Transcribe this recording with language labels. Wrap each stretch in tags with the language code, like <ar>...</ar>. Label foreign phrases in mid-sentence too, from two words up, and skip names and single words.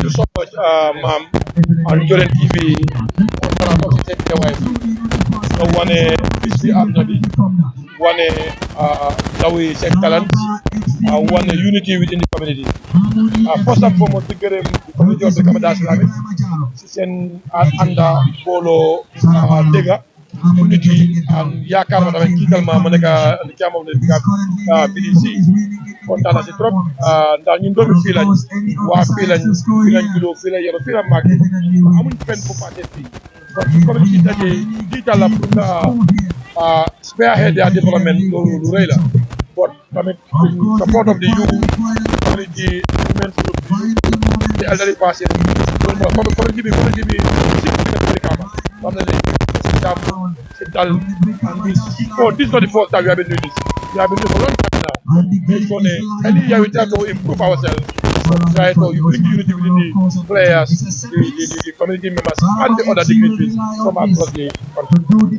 <en>you so much</en> <wo>maam and Jollen TV kontaan ci seen teewaay nga wane bis bi am na bi wane ndaw yi seen talent wane</wo> <en>unity within the community first and foremost</en> <wo>di gërëm</wo> <en>community of the Brikama Dasilame</en> <wo>si seen ànda booloo dégga</wo> <en>unity and</en> <wo>yaakaar ma tamit jiital ma nekk li ci amoon ne BDC kontaan na si trop ndax ñun doomi fii lañ waa fii lañ juddoo fii lañ yoroo fii la màgg amuñ fenn bu paase fii kon su community dajee jiital la pour nga</wo> <en>spearhead their development</en> <wo>loolu lu rëy la but tamit</wo> <en>support of the youth community women's group the elderly person</en> <wo>loolu mooy community bi si Brikama xam na ne si jàmm si dal</wo> <en>and this is not the first time we have been doing this we have been doing for a long time now so ne any year we try to improve ourselves try to bring unity within the players the community members and the other dignitaries from across the country.</en>